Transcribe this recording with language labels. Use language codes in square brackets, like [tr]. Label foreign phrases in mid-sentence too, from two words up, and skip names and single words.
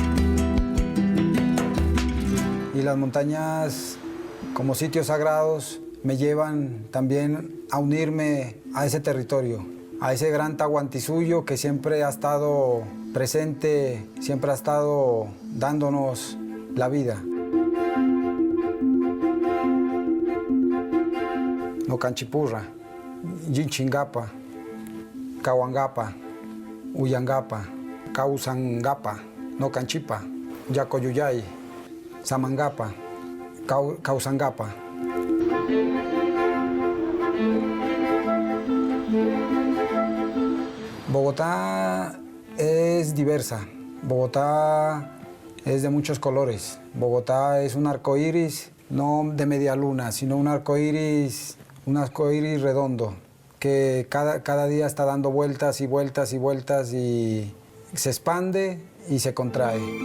[es] Y las montañas como sitios sagrados me llevan también a unirme a ese territorio, a ese gran Tahuantinsuyo que siempre ha estado presente, siempre ha estado dándonos la vida. [qu] Nocanchipurra, Yinchingapa, Cahuangapa, Uyangapa, Causangapa, Nocanchipa, Yacoyuyay, Samangapa, Causangapa. [es] Bogotá es diversa, Bogotá es de muchos colores, Bogotá es un arco iris, no de media luna, sino un arco iris redondo, que cada día está dando vueltas y vueltas y vueltas y se expande y se contrae.